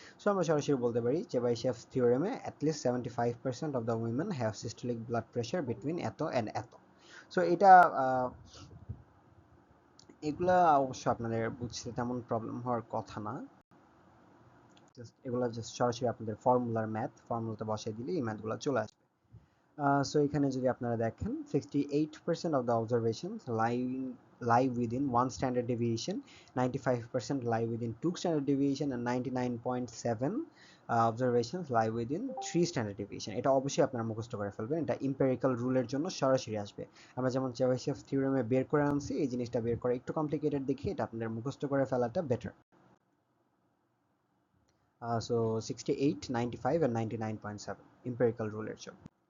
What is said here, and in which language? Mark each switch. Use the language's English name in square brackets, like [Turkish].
[English] so [Bangla] আমরা সরাসরি বলতে পারি যে চেবাইশেভস থিওরেমে [English] At least 75% of the women have systolic blood pressure between এত and এত। [Bangla] সো এটা এগুলা অবশ্য আপনাদের বুঝতে তেমন প্রবলেম হওয়ার কথা না, এগুলো জাস্ট সরাসরি আপনাদের ফর্মুলার ম্যাথ, ফর্মুলাতে বসাই দিলে এই ম্যাথগুলো চলে আসবে। [English] so [Bangla] এখানে যদি আপনারা দেখেন, [English] 68% of the observations lie within one standard deviation, 95% lie within two standard deviation, and 99.7 observations lie within 3 standard deviation। [Bangla] এটা অবশ্যই আপনারা মুখস্থ করে ফেলবেন, এটা এম্পিরিক্যাল রুলের জন্য সরাসরি আসবে। আমরা যেমন চেবাইশেভস থিওরেমে বের করে আনছি, এই জিনিসটা বের করা একটু কমপ্লিকেটেড দেখে এটা আপনাদের মুখস্থ করে ফেলাটা বেটার। সো 68, 95 and 99.7 এম্পিরিক্যাল রুলের জন্য।